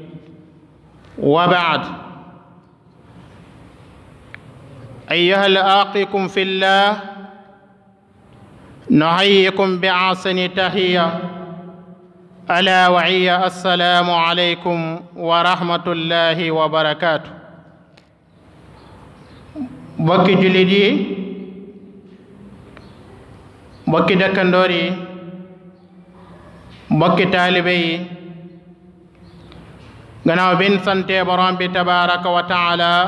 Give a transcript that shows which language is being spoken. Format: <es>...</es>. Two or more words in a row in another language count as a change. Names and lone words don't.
<ar>وبعد أيها الآقكم في الله نحييكم بأحسن تحية ألا وهي السلام عليكم ورحمة الله وبركاته</ar> <wo>mbokki jullit yi mbokki dëkkandoor yi mbokki taalibe yi gannaaw bin sante borom bi</wo> <ar>تبارك وتعالى</ar>